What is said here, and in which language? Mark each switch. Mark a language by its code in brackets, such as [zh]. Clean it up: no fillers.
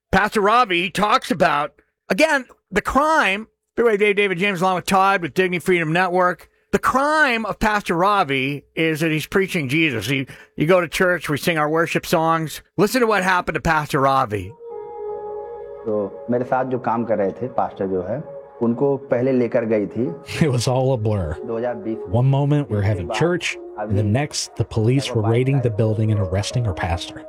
[en] Pastor Ravi talks about, again, the crime. Dave, David James, along with Todd with Dignity Freedom Network. The crime of Pastor Ravi is that he's preaching Jesus. You go to church, we sing our worship songs. Listen to what happened to Pastor Ravi. [hi] So, मेरे साथ जो काम कर रहे थे pastor जो है उनको पहले लेकर गई थी. [en] It was all a blur. 2020. One moment we're having church, and the next the police were raiding the building and arresting our pastor.